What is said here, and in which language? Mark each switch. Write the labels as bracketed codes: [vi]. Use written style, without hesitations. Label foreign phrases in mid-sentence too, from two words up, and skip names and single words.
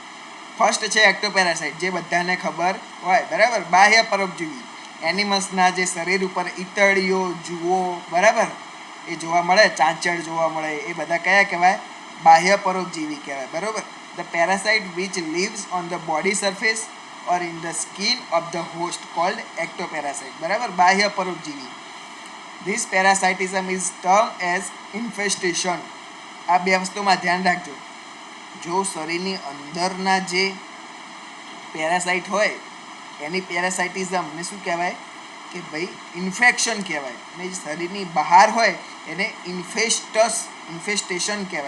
[gu] ફર્સ્ટ છે એક્ટોપેરાસાઇટ, જે બધાને ખબર હોય. બરાબર. બાહ્ય પરોપજીવી, એનિમલ્સના જે શરીર ઉપર ઈતળીઓ જુઓ, બરાબર, એ જોવા મળે, ચાંચડ જોવા મળે, એ બધા કયા કહેવાય? બાહ્ય પરોપજીવી કહેવાય. બરાબર. [en] the parasite which lives on the body surface or in the skin of the host called ectoparasite. [gu] બરાબર. બાહ્ય પરોપજીવી. [en] This parasitism is termed as infestation. [gu] આ બે વસ્તુમાં ધ્યાન રાખજો. જો શરીરની અંદરના જે પેરાસાઇટ હોય એની પેરાસાઇટિઝમને શું કહેવાય? કે ભાઈ ઇન્ફેક્શન કહેવાય. અને જે શરીરની બહાર હોય એને ઇન્ફેસ્ટેશન કહેવાય.